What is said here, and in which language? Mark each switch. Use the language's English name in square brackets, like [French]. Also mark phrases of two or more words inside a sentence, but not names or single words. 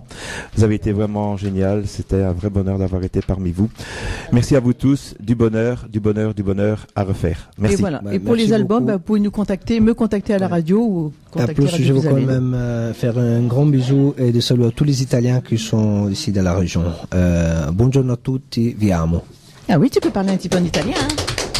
[French] Vous avez été vraiment génial. C'était un vrai bonheur d'avoir été parmi vous. Merci à vous tous. Du bonheur à refaire. Merci. Et voilà. Et pour les albums, vous pouvez nous contacter, me contacter à la radio ou contacter Radio Puisalène. Je veux quand même faire un grand bisou et de saluer à tous les Italiens qui sont ici dans la région. [Italian] Buongiorno a tutti, vi amo. [French] Ah oui, tu peux parler un petit peu en italien. Hein.